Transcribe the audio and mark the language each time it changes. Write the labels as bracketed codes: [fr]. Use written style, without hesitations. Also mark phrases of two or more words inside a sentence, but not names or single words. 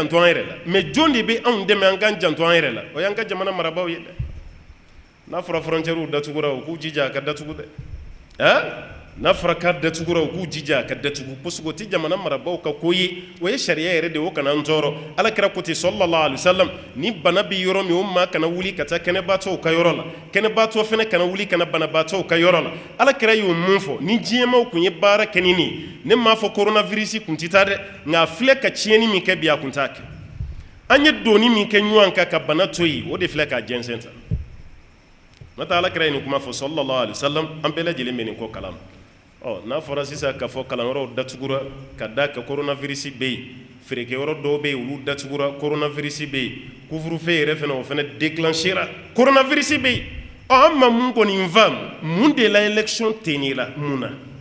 [bm] janto an yɛrɛ la mais jɔn de bɛ anw dɛmɛ an k'an janto an yɛrɛ la o y'an ka jamana marabaaw ye dɛ n'a fɔra frontières datugura u k'u jija a ka datugu dɛ n'a fɔra k'a datugura u k'u jija a ka datugu parce que o tɛ jamana marabaaw ka ko ye o ye sariya yɛrɛ de o kana an tɔɔrɔ Alakira ko ten [ar] صلى الله عليه وسلم [bm] ni bana bɛ yɔrɔ min o maa kana wuli ka taa kɛnɛbaatɔw ka yɔrɔ la kɛnɛbaatɔ fana kana wuli kana banabaatɔw ka yɔrɔ la Alakira y'o mun fɔ ni diɲɛmaw kun ye baara kɛ ni nin ye ne m'a fɔ coronavirus kun tɛ taa dɛ nka a filɛ ka tiɲɛni min kɛ bi a kun t'a kɛ an ye doni min kɛ ɲɔgɔn kan ka bana to yen o de filɛ k'a jɛnsɛn ta n'o tɛ Alakira ye nin kuma fɔ [ar] صلى الله عليه وسلم [bm] an bɛɛ lajɛlen bɛ nin ko kalama n'a fɔra sisan k'a fɔ kalanyɔrɔw datugura ka da ka coronavirus bɛ yen feerekɛyɔrɔ dɔw bɛ yen olu datugura coronavirus bɛ yen couvre-feu yɛrɛ fana o fana déclenchera coronavirus bɛ yen an ma mun kɔni faamu mun de la élection tenira mun na